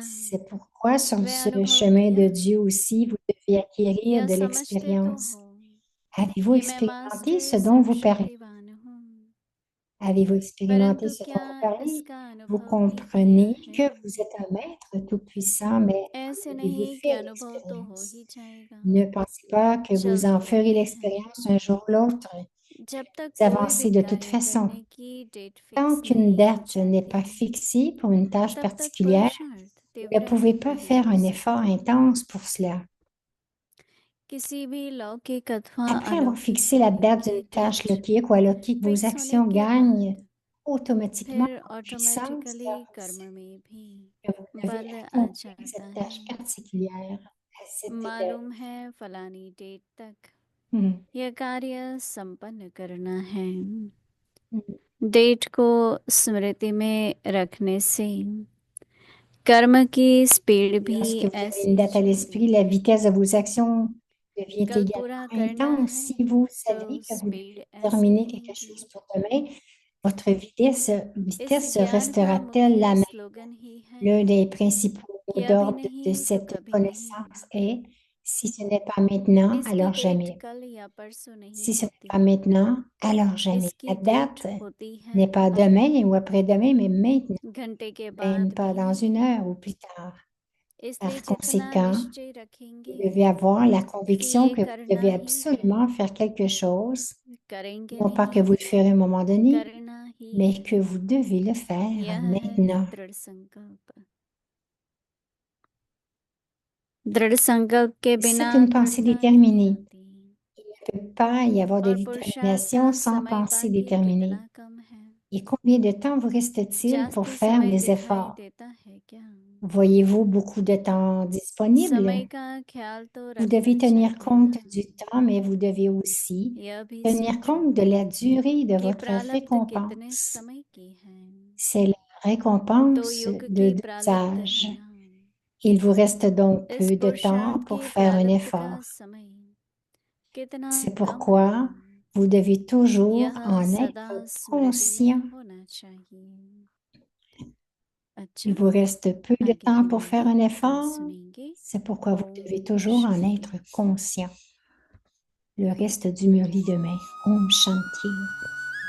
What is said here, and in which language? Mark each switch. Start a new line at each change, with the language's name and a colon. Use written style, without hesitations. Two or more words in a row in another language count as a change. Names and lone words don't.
French: C'est pourquoi sur
Hindi: वे
French: ce
Hindi: अनुभव
French: chemin
Hindi: किया
French: de Dieu aussi, vous devez acquérir
Hindi: यह
French: de
Hindi: समझते तो
French: l'expérience.
Hindi: हो
French: Avez-vous
Hindi: कि मैं
French: expérimenté
Hindi: मास्टर
French: ce dont vous parlez?
Hindi: सर्वशक्तिवान हूँ
French: Avez-vous expérimenté
Hindi: परंतु
French: ce
Hindi: क्या
French: dont vous parlez?
Hindi: इसका
French: Vous
Hindi: अनुभव भी किया
French: comprenez
Hindi: है
French: que vous êtes un maître tout-puissant, mais
Hindi: ऐसे
French: avez-vous
Hindi: नहीं कि
French: fait
Hindi: अनुभव तो हो
French: l'expérience?
Hindi: ही जाएगा
French: Ne pensez pas que vous
Hindi: चल
French: en
Hindi: तो
French: ferez
Hindi: रहे हैं
French: l'expérience un jour ou l'autre.
Hindi: जब तक
French: Vous
Hindi: कोई भी
French: avancez de toute
Hindi: कार्य
French: façon.
Hindi: करने की डेट
French: Tant
Hindi: फिक्स
French: qu'une
Hindi: नहीं की
French: date n'est pas
Hindi: जाती
French: fixée pour une tâche
Hindi: तब तक
French: particulière,
Hindi: पुरुषार्थ
French: vous ne
Hindi: तीव्र
French: pouvez pas
Hindi: नहीं
French: faire
Hindi: हो
French: un effort
Hindi: सकता
French: intense pour cela.
Hindi: किसी भी लौकिक अथवा
French: Après avoir
Hindi: अलौकिक
French: fixé la
Hindi: कार्य
French: date
Hindi: की
French: d'une tâche
Hindi: डेट
French: logique ou alaukique, vos
Hindi: फिक्स होने
French: actions
Hindi: के
French: gagnent
Hindi: बाद
French: automatiquement
Hindi: फिर
French: en puissance
Hindi: ऑटोमेटिकली
French: car vous
Hindi: कर्म
French: savez
Hindi: में भी
French: que vous avez
Hindi: बल आ
French: accompli
Hindi: जाता
French: cette
Hindi: है
French: tâche particulière à cette date.
Hindi: मालूम है फलानी डेट तक Mhm. यह कार्य संपन्न करना है Mhm. डेट को स्मृति में रखने से कर्म की स्पीड
French: Lorsque
Hindi: भी
French: vous avez
Hindi: ऐसी
French: une date à
Hindi: चलती
French: l'esprit,
Hindi: है
French: la vitesse de vos actions devient
Hindi: कल
French: également
Hindi: पूरा करना
French: intense.
Hindi: है
French: Si vous
Hindi: तो
French: savez que vous
Hindi: स्पीड
French: devez
Hindi: ऐसी
French: terminer quelque
Hindi: रहेगी
French: chose pour demain, votre vitesse
Hindi: इस ज्ञान का
French: restera-t-elle la
Hindi: मुख्य
French: même?
Hindi: स्लोगन ही है
French: L'un des principaux mots
Hindi: कि अभी
French: d'ordre de
Hindi: नहीं तो
French: cette
Hindi: कभी नहीं
French: connaissance est si ce n'est pas maintenant,
Hindi: इसकी
French: alors
Hindi: डेट
French: jamais.
Hindi: कल या परसों नहीं
French: Si ce n'est
Hindi: होती
French: pas maintenant, alors jamais.
Hindi: इसकी
French: La
Hindi: डेट
French: date
Hindi: होती है
French: n'est pas
Hindi: अब
French: demain ou après-demain, mais maintenant,
Hindi: घंटे के
French: même
Hindi: बाद
French: pas dans
Hindi: भी
French: une heure ou plus tard.
Hindi: इसलिए
French: Par
Hindi: जितना
French: conséquent,
Hindi: निश्चय
French: vous
Hindi: रखेंगे
French: devez avoir la
Hindi: कि
French: conviction
Hindi: ये
French: que vous
Hindi: करना
French: devez
Hindi: ही है
French: absolument faire quelque chose,
Hindi: करेंगे
French: non pas que
Hindi: नहीं
French: vous le ferez à un moment donné,
Hindi: करना ही
French: mais
Hindi: है
French: que vous devez le faire
Hindi: यह है
French: maintenant.
Hindi: दृढ़ संकल्प दृढ़ संकल्प के बिना
French: C'est une pensée
Hindi: दृढ़ता नहीं
French: déterminée.
Hindi: आती
French: Il ne peut pas y avoir de
Hindi: और पुरुषार्थ का
French: détermination sans
Hindi: समय
French: pensée
Hindi: बाकी
French: déterminée.
Hindi: कितना कम है
French: Et combien de temps vous reste-t-il pour
Hindi: जास्ती
French: faire
Hindi: समय
French: les
Hindi: दिखाई
French: efforts?
Hindi: देता है क्या
French: Voyez-vous beaucoup de temps disponible?
Hindi: समय का ख्याल तो
French: Vous
Hindi: रखना
French: devez tenir
Hindi: चाहिए
French: compte
Hindi: ना
French: du temps, mais vous devez aussi
Hindi: यह भी
French: tenir
Hindi: सोचो
French: compte de la durée de
Hindi: कि
French: votre
Hindi: प्रारब्ध कितने
French: récompense.
Hindi: समय की है
French: C'est la
Hindi: 2
French: récompense
Hindi: युग
French: de
Hindi: की
French: 2
Hindi: प्रारब्ध
French: âges.
Hindi: है ना
French: Il vous reste donc
Hindi: इस
French: peu de temps
Hindi: पुरुषार्थ
French: pour
Hindi: के
French: faire un
Hindi: प्रारब्ध का
French: effort.
Hindi: समय कितना
French: C'est
Hindi: कम है
French: pourquoi vous devez toujours
Hindi: यह
French: en
Hindi: सदा
French: être
Hindi: स्मृति में
French: conscient.
Hindi: होना चाहिए
French: Il
Hindi: अच्छा
French: vous reste peu de
Hindi: आगे
French: temps
Hindi: की
French: pour faire
Hindi: मुरली
French: un
Hindi: कल
French: effort.
Hindi: सुनेंगे
French: C'est pourquoi vous
Hindi: ओम
French: devez toujours en
Hindi: शांति
French: être conscient. Le reste du murli demain. Om Shanti.